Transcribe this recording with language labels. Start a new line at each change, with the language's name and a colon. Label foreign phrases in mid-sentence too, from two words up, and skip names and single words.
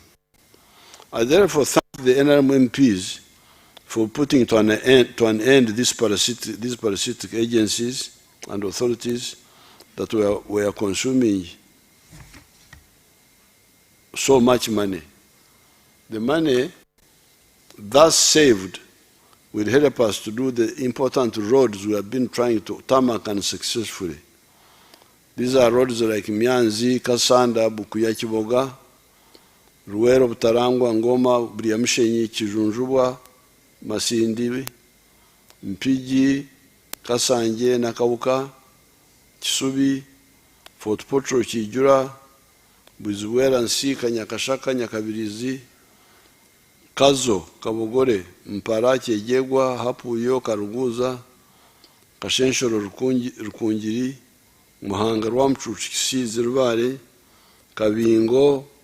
English: I therefore thank the NRM MPs for putting to an end these parasitic agencies and authorities that were consuming so much money. The money thus saved will help us to do the important roads we have been trying to tarmac unsuccessfully. These are roads like Myanzi, Kasanda, Bukuya Kiboga, Ruwero, Butarangwa, Ngoma, Briamshenyi, Kijunjubwa, Masindi, Mpigi, Kasanje, Nakauka, Kisubi, Fort Potro, Kijura, Buziwera, Nsika, Nyakashaka, Nyakabirizi, Kazo, Kabogore, Mpara, Kyejegwa, Hapuyo, Karuguza, Kashenshoro, Rukungiri, Muhanga, Rwamchuchi, Kisizi, Rubare, Kabingo,